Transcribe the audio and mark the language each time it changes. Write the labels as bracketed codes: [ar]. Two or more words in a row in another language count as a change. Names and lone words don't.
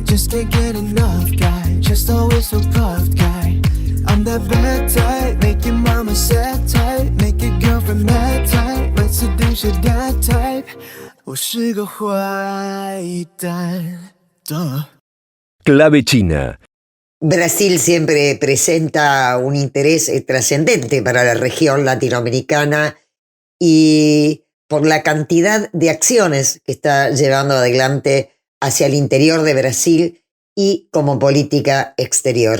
[en] Just can't get enough guy, just always so puffed guy. I'm that bad type, make your mama sad type, make your girlfriend mad type, might seduce your dad type. [zh] 我是个坏蛋。 [es] Clave China. Brasil siempre presenta un interés trascendente para la región latinoamericana y por la cantidad de acciones que está llevando adelante hacia el interior de Brasil y como política exterior.